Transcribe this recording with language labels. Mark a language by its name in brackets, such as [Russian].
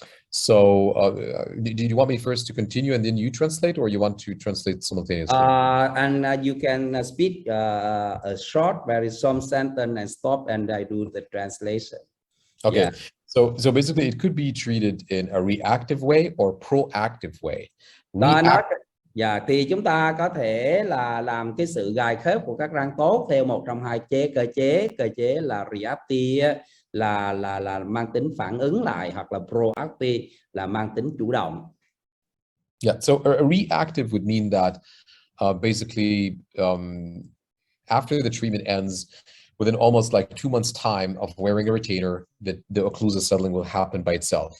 [English] So do you want me first to continue and then you translate, or you want to translate simultaneously? And you can speak a short, very some sentence and stop, and I do the translation. Okay. Yeah. So basically it could be treated in a reactive way or proactive way. [Vietnamese] Dạ, thì chúng ta có thể là làm cái sự gài khớp của các răng tốt theo một trong hai cơ chế là reactive, là mang tính phản ứng lại, hoặc là proactive là mang tính chủ động. [English] Yeah, so a reactive would mean that basically after the treatment ends, within almost like 2 months time of wearing a retainer, the occlusal settling will happen by itself.